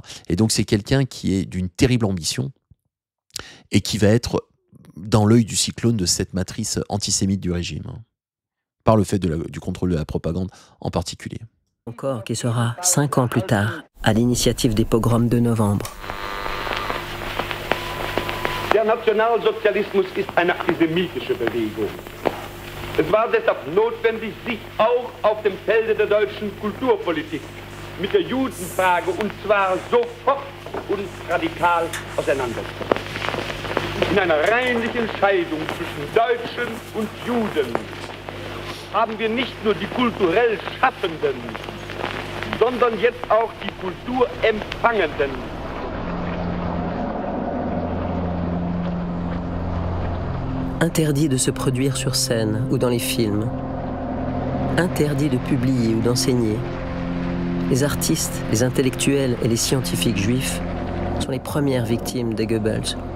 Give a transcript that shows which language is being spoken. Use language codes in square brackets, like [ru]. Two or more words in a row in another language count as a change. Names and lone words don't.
[fr] Et donc c'est quelqu'un qui est d'une terrible ambition et qui va être dans l'œil du cyclone de cette matrice antisémite du régime, par le fait du contrôle de la propagande en particulier. Encore qui sera 5 ans plus tard, à l'initiative des pogroms de novembre. [de] Der Nationalsozialismus ist eine antisemitische Bewegung. Es war deshalb notwendig, sich auch auf dem Felde der deutschen Kulturpolitik mit der Judenfrage, und zwar sofort und radikal, auseinanderzusetzen. In einer reinlichen Scheidung zwischen Deutschen und Juden haben wir nicht nur die kulturell Schaffenden, sondern jetzt auch die Kulturempfangenden. [fr] Interdit de se produire sur scène ou dans les films. Interdit de publier ou d'enseigner. Les artistes, les intellectuels et les scientifiques juifs sont les premières victimes de Goebbels.